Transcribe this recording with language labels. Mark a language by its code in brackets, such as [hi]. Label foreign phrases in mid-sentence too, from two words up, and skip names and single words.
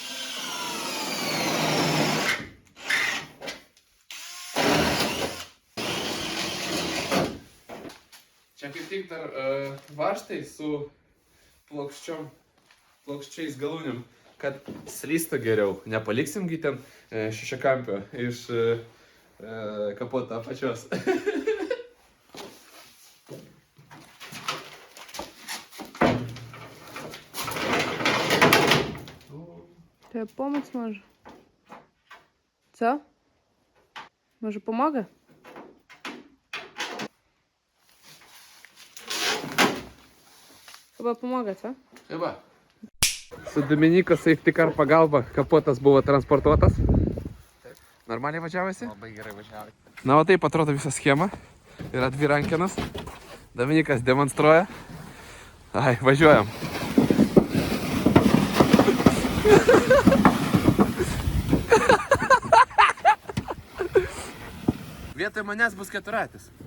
[lt] Čia kaip tik dar vaštai su plokščiais galūnėm. Kad slystų geriau, nepaliksimgi ten šešiakampio iš kapoto apačios. [ru] Тебе помочь може? [pl] Co? Może pomogę? Chyba pomogę, co? Chyba. [lt] Su Dominyko [en] Safety Car [lt] pagalba kapotas buvo transportuotas. Normaliai važiavosi? Labai gerai važiavosi. Na, o taip atrodo visa schema. Yra 2 rankenos. Dominikas demonstruoja. Ai, važiuojam. Vietoj manęs bus 4-ratis.